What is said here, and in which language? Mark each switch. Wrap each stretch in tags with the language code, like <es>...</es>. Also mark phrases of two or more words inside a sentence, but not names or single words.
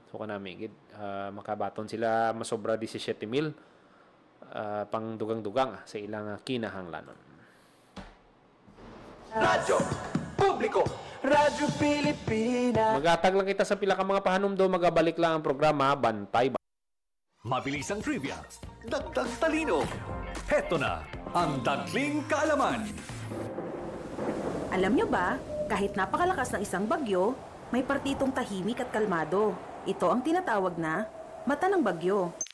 <hil>So, kanami, makabaton sila masobra 17,000 pang dugang-dugang sa ilang kinahanglanon. Radyo Publiko, Radyo Pilipinas. Magatag lang kita sa pila ka mga pahanumdo, magabalik lang ang programa Bantay.</hil> <tl>Mabilis ang trivia, dagdag talino. Heto na ang Dagling Kaalaman. Alam nyo ba, kahit napakalakas ng isang bagyo, may partitong tahimik at kalmado. Ito ang tinatawag na mata ng bagyo.</tl>